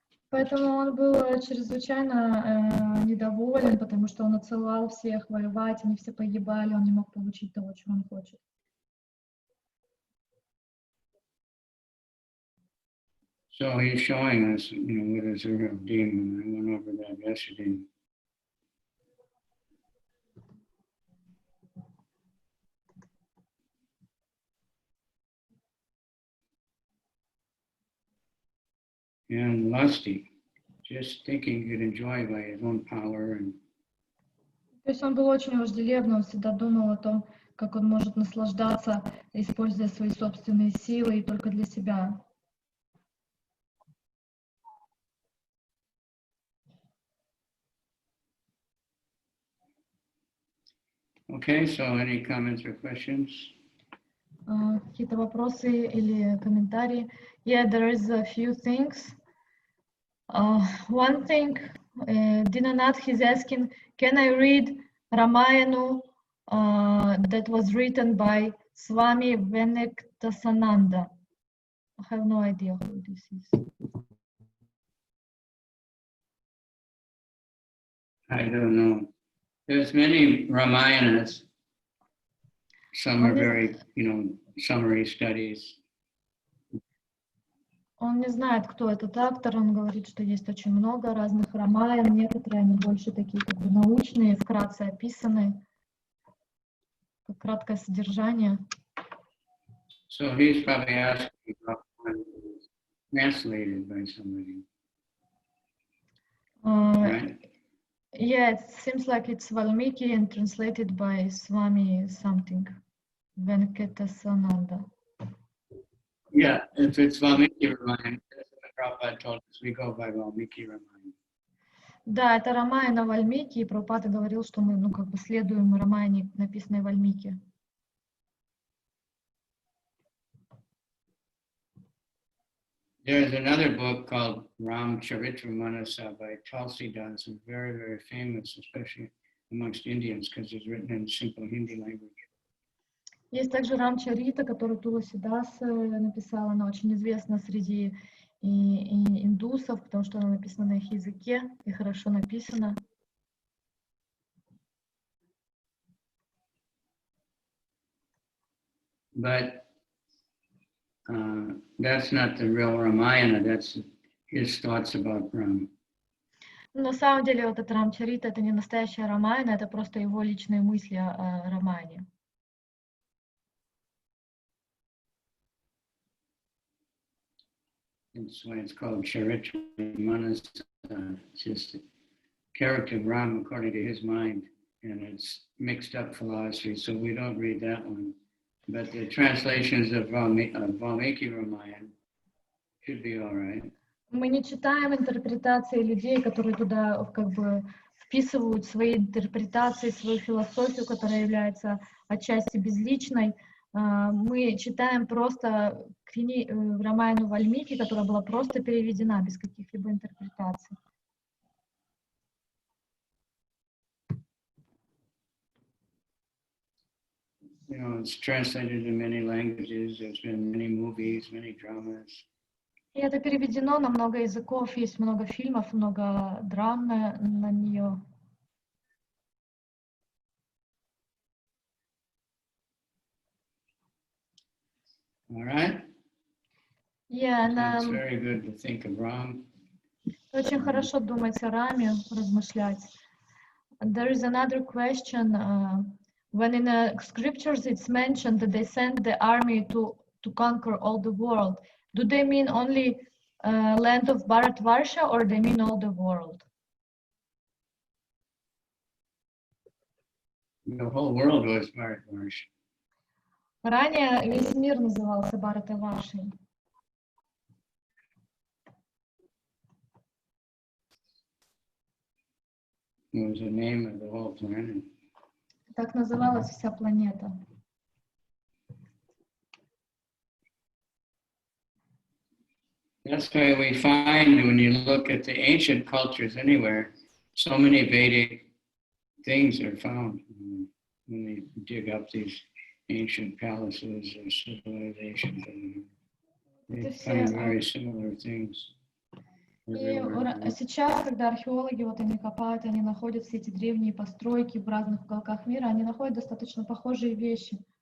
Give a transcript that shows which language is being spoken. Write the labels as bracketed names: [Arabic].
[Russian] Поэтому он был чрезвычайно недоволен, потому что он отсылал всех воевать, они все погибали, он не мог получить того, чего он хочет. [English] So he's showing us, what is a real demon. I went over that yesterday. And lusty, just thinking he could enjoy by his own power. [Russian] То есть он был очень вожделебный, он всегда думал о том, как он может наслаждаться, используя свои собственные силы и только для себя. [English] Okay, so any comments or questions? [Russian] Какие-то вопросы или комментарии? [English] Yeah, there is a few things. One thing, Dinanath is asking, can I read Ramayana that was written by Swami Venektasananda? I have no idea who this is. I don't know. There's many Ramayanas. Some are very, summary studies. [Russian] Он не знает, кто этот автор, он говорит, что есть очень много разных рамаян, некоторые они больше такие как бы научные, вкратце описаны, как краткое содержание. [English] So he's probably asking about one translated by somebody. Right? Yeah, it seems like it's Valmiki and translated by Swami something, Venektasananda. Yeah, if it's Valmiki Ramayana, Prabhupada told us we go by Valmiki Ramayana. [Russian] Да, это Рамаяна Вальмики, и Прабхупада говорил, что мы, следуем Рамаяне, написанной Вальмики. [English] There's another book called Ram-charitra-manasa by Tulsidas, and very, very famous, especially amongst Indians, because it's written in simple Hindi language. [Russian] Есть также Рамчарита, которую Туласидас написала, она очень известна среди и индусов, потому что она написана на их языке и хорошо написана. [English] But that's not the real Ramayana, that's his thoughts about Rama. [Russian] На самом деле вот этот Рамчарита это не настоящая Рамаяна, это просто его личные мысли о Рамаяне. [English] That's why it's called Charitra-manasa. It's just the character of Rama according to his mind, and it's mixed up philosophy, so we don't read that one. But the translations of Valmiki Ramayana should be all right. [Russian] Мы не читаем интерпретации людей, которые туда как бы вписывают свои интерпретации, свою философию, которая является отчасти безличной. Мы читаем просто Рамаяну Вальмики, которая была просто переведена без каких-либо интерпретаций. [English] It's translated in many languages. There's been many movies, many dramas. [Russian] И это переведено на много языков, есть много фильмов, много драм на нее. [English] All right? Yeah, It's very good to think of Ram. [Russian] Очень хорошо думать о Раме, размышлять. [English] There is another question. When in the scriptures it's mentioned that they sent the army to conquer all the world, do they mean only land of Bharatvarsha or they mean all the world? The whole world was Bharatvarsha. [Russian] Ранее весь мир назывался Бхаратаваршей. [English] It was the name of the whole planet. [Russian] Так называлась вся планета. [English] That's why we find when you look at the ancient cultures anywhere, so many Vedic things are found when they dig up these ancient palaces or civilizations. And they find very similar things. [Russian] И сейчас, когда археологи вот они копают, они находят все эти древние постройки в разных уголках мира, они находят достаточно похожие вещи.